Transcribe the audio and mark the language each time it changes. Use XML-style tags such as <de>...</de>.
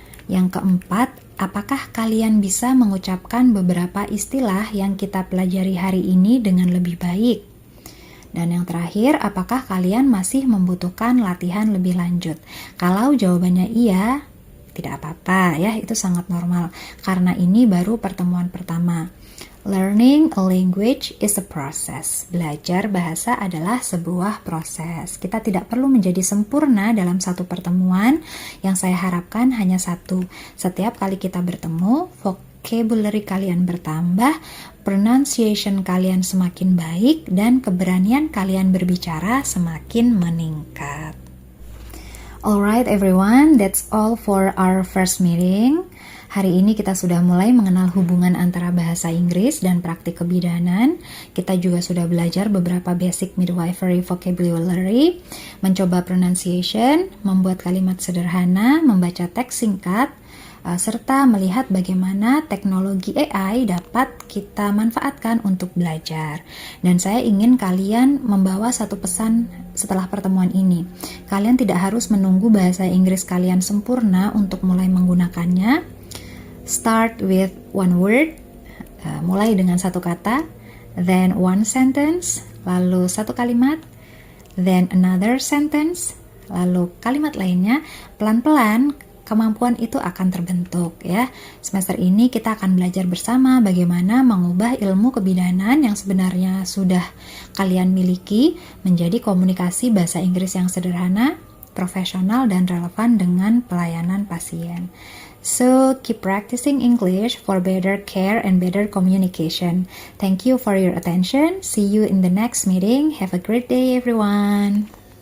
<id>Yang keempat, apakah kalian bisa mengucapkan beberapa istilah yang kita pelajari hari ini dengan lebih baik? Dan yang terakhir, apakah kalian masih membutuhkan latihan lebih lanjut? Kalau jawabannya iya, tidak apa-apa ya, itu sangat normal. Karena ini baru pertemuan pertama.</id> <en>Learning a language is a process.</en> <id>Belajar bahasa adalah sebuah proses. Kita tidak perlu menjadi sempurna dalam satu pertemuan. Yang saya harapkan hanya satu. Setiap kali kita bertemu, vocabulary kalian bertambah, pronunciation kalian semakin baik, dan keberanian kalian berbicara semakin meningkat.</id> <en>Alright everyone, that's all for our first meeting.</en> <id>Hari ini kita sudah mulai mengenal hubungan antara bahasa Inggris dan praktik kebidanan. Kita juga sudah belajar beberapa basic midwifery vocabulary, mencoba pronunciation, membuat kalimat sederhana, membaca teks singkat, serta melihat bagaimana teknologi AI dapat kita manfaatkan untuk belajar. Dan saya ingin kalian membawa satu pesan setelah pertemuan ini. Kalian tidak harus menunggu bahasa Inggris kalian sempurna untuk mulai menggunakannya.</id> <en>Start with one word,</en> <id>mulai dengan satu kata,</id> <en>then one sentence,</en> <id>lalu satu kalimat,</id> <en>then another sentence,</en> <id>lalu kalimat lainnya. Pelan-pelan kemampuan itu akan terbentuk ya. Semester ini kita akan belajar bersama bagaimana mengubah ilmu kebidanan yang sebenarnya sudah kalian miliki menjadi komunikasi bahasa Inggris yang sederhana, profesional, dan relevan dengan pelayanan pasien.</id> <en>So, keep practicing English for better care and better communication. Thank you for your attention. See you in the next meeting. Have a great day, everyone.</en>